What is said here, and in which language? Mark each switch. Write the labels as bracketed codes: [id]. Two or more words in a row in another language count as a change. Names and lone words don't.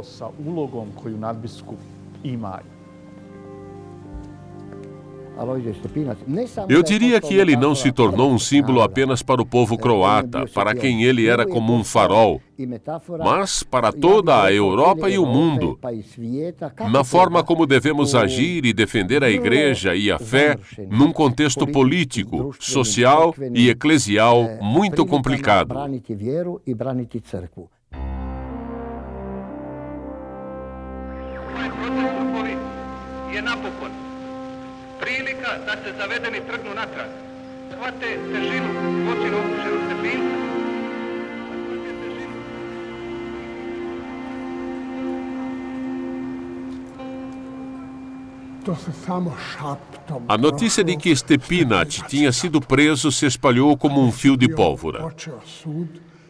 [pt] Eu diria que ele não se tornou um símbolo apenas para o povo croata, para quem ele era como um farol, mas para toda a Europa e o mundo, na forma como devemos agir e defender a igreja e a fé num contexto político, social e eclesial muito complicado. [hr] Prilika da se zavedeni trgnu natrag. Shvate težinu zločina upušenog Stepinca. [pt] A notícia de que Stepinac tinha sido preso se espalhou como um fio de pólvora.